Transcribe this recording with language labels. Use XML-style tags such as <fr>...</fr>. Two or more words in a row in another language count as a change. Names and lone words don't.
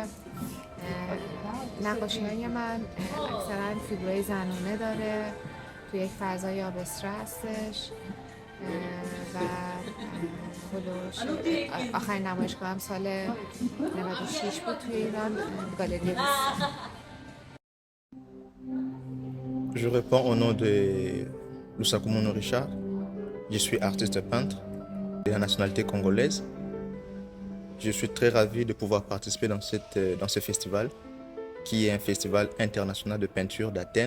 <fa>نقاشی‌های من اکثرا فیگورای زنانه داره، توی یک فضای آبستر هستش. و هلوش آخرین نمایشگاه هم سال 96 بود توی ایران، گالری روس.</fa> <fr>Je réponds au nom de Lusaku Mono Richard. Je suis artiste peintre de la nationalité congolaise. Je suis très ravi de pouvoir participer dans ce festival, qui est un festival international de peinture d'Athènes.</fr>